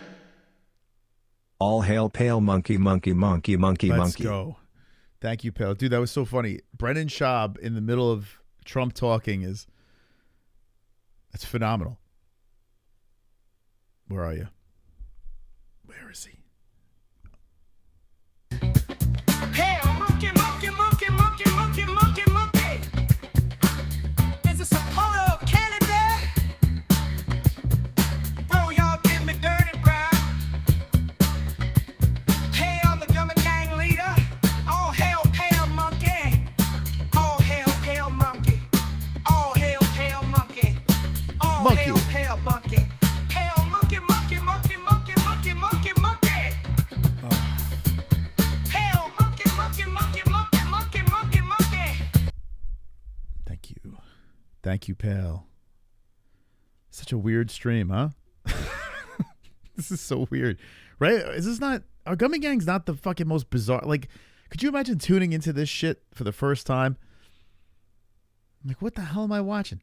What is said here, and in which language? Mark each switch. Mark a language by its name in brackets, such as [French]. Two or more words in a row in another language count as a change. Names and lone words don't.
[English] All hail pale monkey, monkey, monkey, monkey, Let's monkey. go. Thank you, Pale. Dude, that was so funny. Brennan Schaub in the middle of Trump talking it's phenomenal. Where are you? Where is he? Hey, monkey, monkey, monkey, monkey, monkey, monkey, monkey. Is this a photo of Canada? Bro, y'all give me dirty, bro. Hey, I'm the Gummy Gang leader. All hail, pale monkey. All hail, pale monkey. All hail, pale monkey. All Monkey. hail, pale monkey. Pale monkey, monkey, monkey, monkey, monkey, monkey, monkey. Pale monkey, monkey, monkey, monkey, monkey, monkey, monkey. Thank you. Thank you, Pale. Such a weird stream, huh? This is so weird. Right? Is this not... Our Gummy Gang's not the fucking most bizarre... Like, could you imagine tuning into this shit for the first time? I'm like, what the hell am I watching?